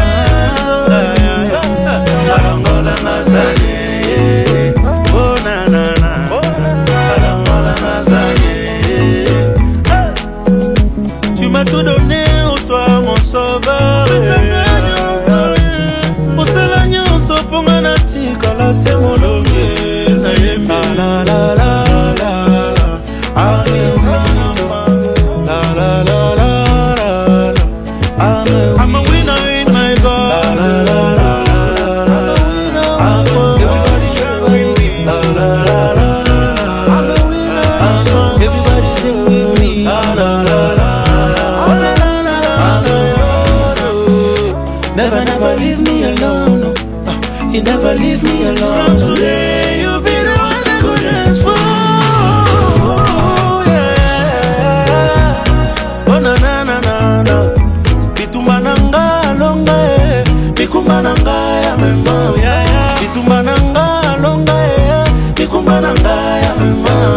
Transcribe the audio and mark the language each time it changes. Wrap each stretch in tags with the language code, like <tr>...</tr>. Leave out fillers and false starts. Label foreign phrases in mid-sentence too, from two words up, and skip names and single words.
<ln>alongola nazanye oh na na na alongola nazanye</ln> <fr>tu m'as tout donné oh toi mon sauveur</fr> <ln>osala nyonso ponga na tikala se molonge na yembi la la la la</ln> <en>I'm a winner in my God. Everybody sing with me. Everybody sing with me. Never leave me alone. You never leave me alone. From today you be the one I go dance for.</en> <ln>Ikumananga ya mema itumananga longa ikumananga ya mema</ln>